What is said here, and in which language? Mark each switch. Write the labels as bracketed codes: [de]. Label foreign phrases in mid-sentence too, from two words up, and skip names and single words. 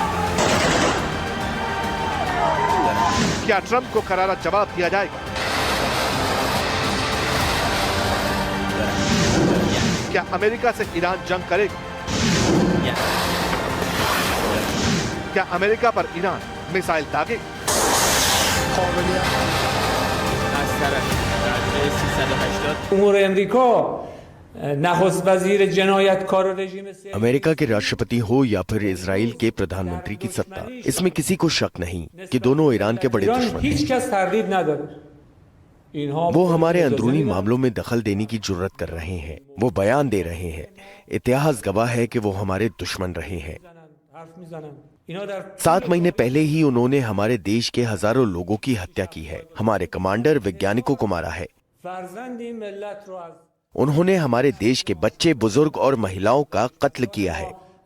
[hi] क्या ट्रंप को करारा जवाब दिया जाएगा? क्या अमेरिका से ईरान जंग करेगा? क्या अमेरिका पर ईरान मिसाइल दागे? [fa] امور امریکا نخست وزیر جنایتکار رژیم [hi] अमेरिका के राष्ट्रपति हो या फिर इजराइल के प्रधानमंत्री की सत्ता, इसमें किसी को शक नहीं कि दोनों ईरान के बड़े दुश्मन हैं। [fa] هیچ کس تردید نداره [hi] वो हमारे अंदरूनी मामलों में दखल देने की जुर्रत कर रहे हैं। वो बयान दे रहे हैं। इतिहास गवाह है कि वो हमारे दुश्मन रहे हैं। 7 महीने पहले ही उन्होंने हमारे देश के हजारों लोगों की हत्या की है। हमारे कमांडर वैज्ञानिकों को मारा है। उन्होंने हमारे देश के बच्चे, बुजुर्ग और महिलाओं का कत्ल किया है।